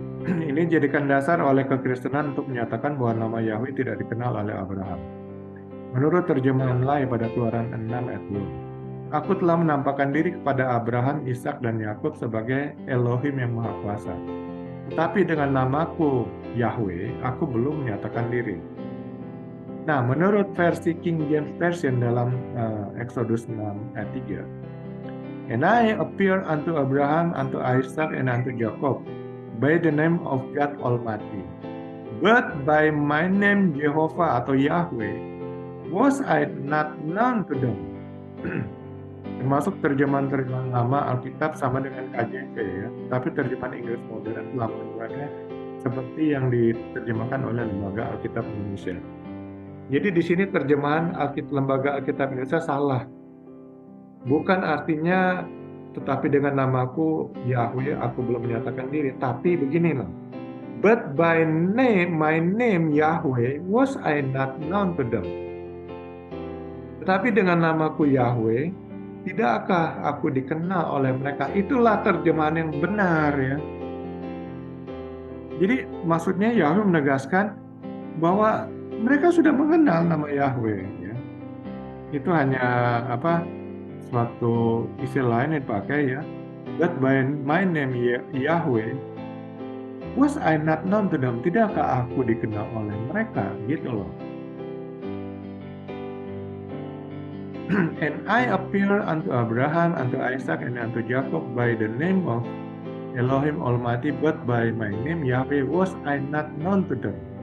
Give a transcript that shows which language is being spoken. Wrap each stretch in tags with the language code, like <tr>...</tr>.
<id>Ini dijadikan dasar oleh kekristenan untuk menyatakan bahwa nama Yahweh tidak dikenal oleh Abraham. Menurut terjemahan Lai pada Keluaran 6 ayat 2, aku telah menampakkan diri kepada Abraham, Ishak, dan Yakub sebagai Elohim yang Maha Kuasa. Tetapi dengan namaku Yahweh, aku belum menyatakan diri. Nah, menurut versi King James Version dalam Exodus 6 ayat 3,</id> <en>and I appeared unto Abraham, unto Isaac, and unto Jacob by the name of God Almighty, but by my name Jehovah</en> <id>atau</id> <en>Yahweh was I not known to them.</en> <id>Termasuk terjemahan-terjemahan lama Alkitab sama dengan KJV ya, tapi terjemahan Inggris modern telah membuatnya seperti yang diterjemahkan oleh Lembaga Alkitab Indonesia. Jadi di sini terjemahan Lembaga Alkitab Indonesia salah. Bukan artinya tetapi dengan namaku Yahweh aku belum menyatakan diri, tapi beginilah.</id> <en>But by name, my name Yahweh was I not known to them.</en> <id>Tetapi dengan namaku Yahweh, tidakkah aku dikenal oleh mereka? Itulah terjemahan yang benar ya. Jadi maksudnya Yahweh menegaskan bahwa mereka sudah mengenal nama Yahweh ya. Itu hanya suatu istilah lain yang dipakai ya.</id> <en>But by my name Yahweh was I not known to them.</en> <id>Tidakkah aku dikenal oleh mereka? Gitu loh.</id> <en>And I appear unto Abraham, unto Isaac, and unto Jacob by the name of Elohim Almighty, but by my name Yahweh was I not known to them.</en>